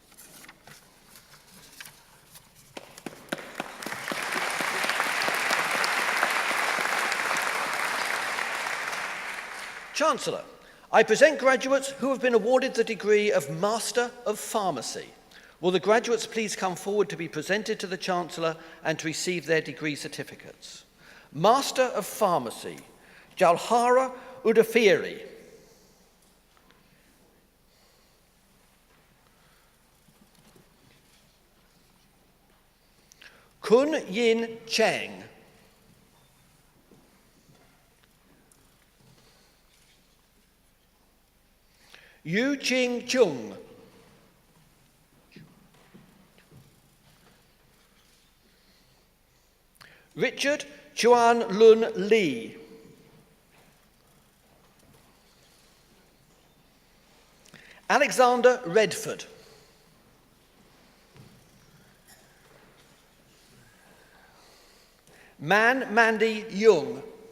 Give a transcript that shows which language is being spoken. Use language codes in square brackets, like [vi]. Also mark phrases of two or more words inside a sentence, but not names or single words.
[en] Chancellor, I present graduates who have been awarded the degree of Master of Pharmacy. Will the graduates please come forward to be presented to the Chancellor and to receive their degree certificates? Master of Pharmacy, Jalhara Udafiri. Kun Yin Cheng. Yu Ching Chung. Richard Chuan Lun Lee. Alexander Redford. Man Mandy Young.